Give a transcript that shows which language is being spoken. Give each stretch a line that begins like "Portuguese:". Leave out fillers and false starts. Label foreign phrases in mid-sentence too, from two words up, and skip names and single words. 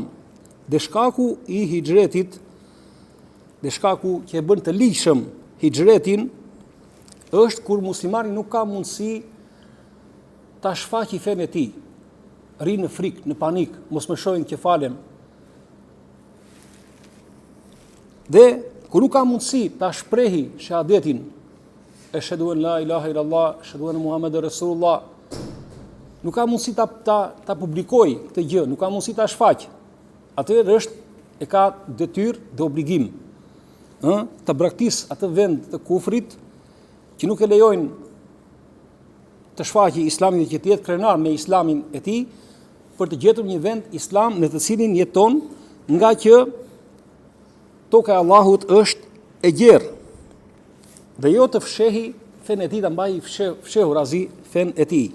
Albanian: Dhe shkaku i hijretit, dhe shkaku që e bën të ligjshëm hijretin, është kur muslimani nuk ka mundësi ta shfaqë fenë e tij. Rri në frikë, në panik, mos më shohin që falem. Dhe kur nuk ka mundësi ta shprehi shahadetin,
Arabic: أشهد أن لا إله إلا الله، أشهد أن محمدا رسول الله,
Albanian: nuk ka mundësi ta publikoj këtë gjë, nuk ka mundësi ta shfaqë. Atëherë e ka detyrë dhe obligim të braktisë atë vend të kufrit që nuk e lejojnë të shfaqë islamin dhe që të jetë krenar me islamin e tij, për të gjetur një vend islam në të cilin jeton, nga që toka e Allahut është e gjerë dhe jo të fshehi fenë e tij, ta mbajë fshehur azi fenë e tij.